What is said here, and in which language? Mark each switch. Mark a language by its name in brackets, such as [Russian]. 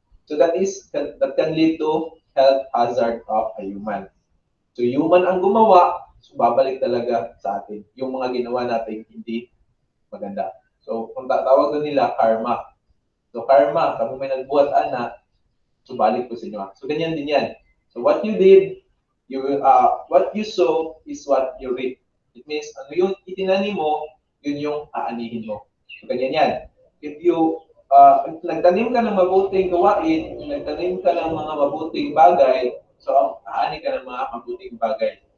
[English] So that can lead to health hazard of a human. [Filipino] So human ang gumawa, so babalik talaga sa atin. Yung mga ginawa natin hindi maganda. So kung tatawag doon nila karma. So karma, kung may nagbuhat anak, so balik ko sa inyo. So ganyan din yan. [English] So what you did, what you sow is what you reap. [Filipino] It means ano yung itinanim mo, yun yung aanihin mo. So ganyan yan. If nagtanim ka ng mabuting gawain, nagtanim ka ng mga mabuting bagay, so aani ka ng mga mabuting bagay.